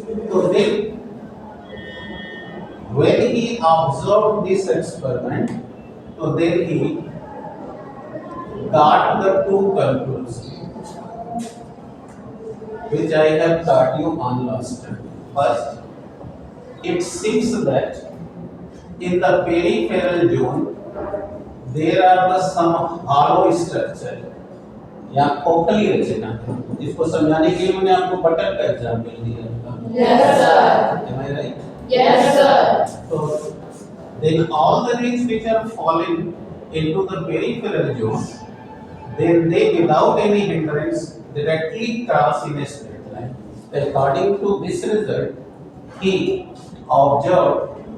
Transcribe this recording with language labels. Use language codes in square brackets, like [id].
[en] So then, when he observed this experiment, so then he got the two conclusions, which I have taught you on last time. First, it seems that in the peripheral zone, there are some hollow structure [hi] या खोखली रचना। इसको समझाने के लिए मैंने आपको button का example दिया था। [en] Yes sir. Am I right? Yes sir. So then all the rays which are falling into the peripheral zone, then they without any hindrance directly cross in a straight line. According to this result, he observed